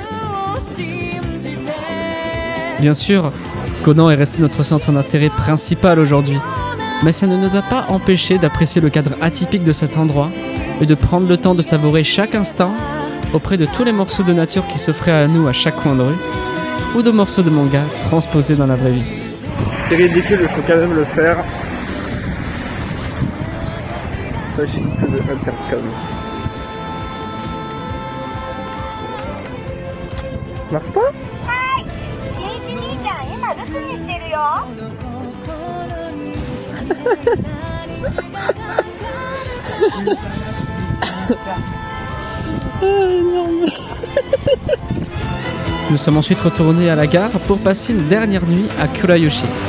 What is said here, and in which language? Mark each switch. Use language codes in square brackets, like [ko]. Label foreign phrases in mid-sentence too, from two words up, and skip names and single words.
[fr] Bien sûr, Conan est resté notre centre d'intérêt principal aujourd'hui, mais ça ne nous a pas empêché d'apprécier le cadre atypique de cet endroit et de prendre le temps de savourer chaque instant auprès de tous les morceaux de nature qui s'offraient à nous à chaque coin de rue, ou de morceaux de manga transposés dans la vraie vie. C'est ridicule, il faut quand même le faire. [en] Pushing to the intercom. [fr] Marche pas? [ja] しんいち兄ちゃん今留守にしてるよ [fr] Nous sommes ensuite retournés à la gare pour passer une dernière nuit à Kurayoshi.